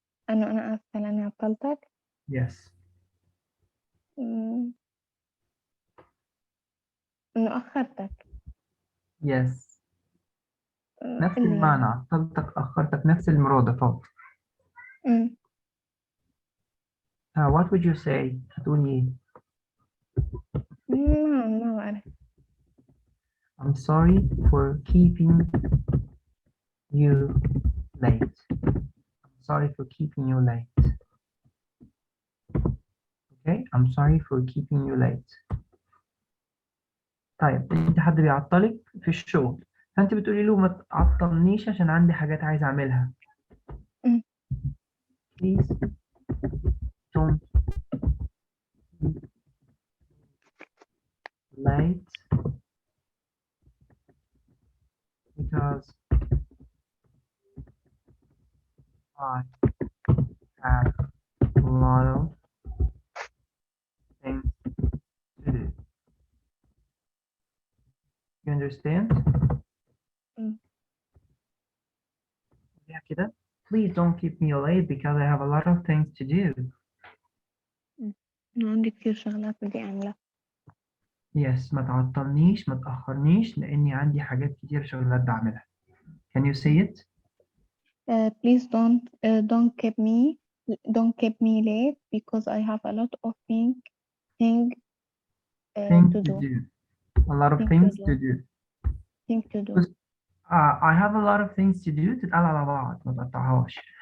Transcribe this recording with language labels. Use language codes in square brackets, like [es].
[ar] أنا آسفة لأني عطلتك. [en] yes. [ar] إنه أخرتك. yes. نفس اللي المعنى، عطلتك أخرتك، نفس المرادفات. [en] what would you say؟ هتقولي إيه؟ [ar] ما بعرف. [en] I'm sorry for keeping you late. I'm sorry for keeping you late. Okay. I'm sorry for keeping you late. [ar] طيب انت حد بيعطلك في الشغل فانت بتقولي له ما تعطلنيش عشان عندي حاجات عايز اعملها. [en] Please don't be late because I have a lot of things to do. You understand? Yeah, كده. Please don't keep me late because I have a lot of things to do. [ar] عندي كتير شغلات بدي أعملها. [en] Yes. [ar] ما تعطلنيش، ما تأخرنيش لأني عندي حاجات كتير شغلات بعملها. [en] Can you say it? Please don't keep me late because I have a lot of things to do. A lot of things to do. Things to do. I have a lot of things to do تتقال على بعض ما تقطعهاش.